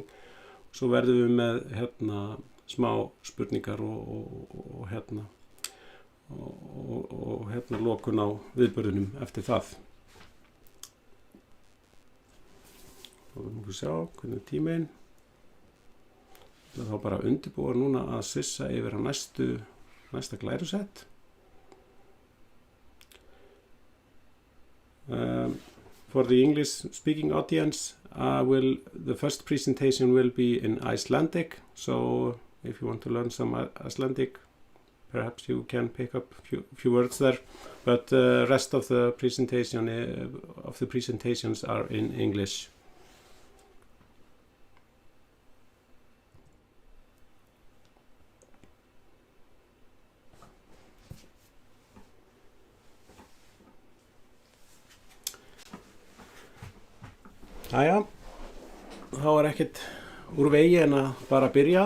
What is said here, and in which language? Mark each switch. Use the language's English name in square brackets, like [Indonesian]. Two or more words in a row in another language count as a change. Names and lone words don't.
[Icelandic] Svo verðum við með smá spurningar og lokun á viðburðunum eftir það. Og við múum sjá hvernig tíminn. Það þá bara undirbúa núna að svissa yfir á næsta glærusett. [English] For the English speaking audience, the first presentation will be in Icelandic, so if you want to learn some Icelandic, perhaps you can pick up a few words there, but the rest of the presentations are in English. [Icelandic] Jæja, þá ekkert úr vegi en að bara byrja.